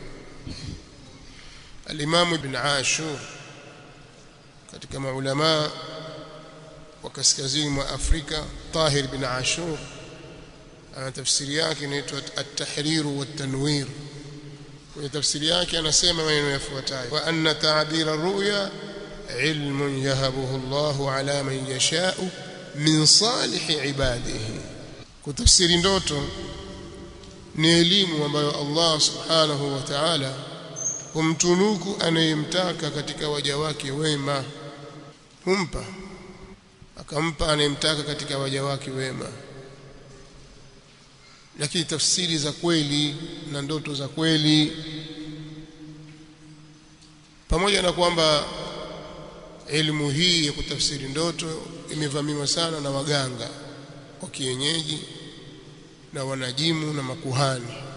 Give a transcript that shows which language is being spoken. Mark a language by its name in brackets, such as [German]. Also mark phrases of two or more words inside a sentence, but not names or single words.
[Swahili] Al-Imam Ibn Ashur katika maulama wa kaskazini mwa Afrika, Tahir ibn Ashur, ana tafsiri yake inaitwa At-Tahrir wa At-Tanwir. Kwa tafsiri yake anasema maneno yafuatayo: [Arabic] وأن تعبير الرؤيا علم يهبه الله على من يشاء من صالح عباده. [Swahili] Kutafsiri ndoto ni elimu ambayo [Arabic] الله سبحانه وتعالى [Swahili] humtunuku anayemtaka katika waja wake wema. Akampa anayemtaka katika waja wake wema. Lakini tafsiri za kweli na ndoto za kweli, pamoja na kwamba elimu hii ya kutafsiri ndoto imevamiwa sana na waganga wa kienyeji na wanajimu na makuhani.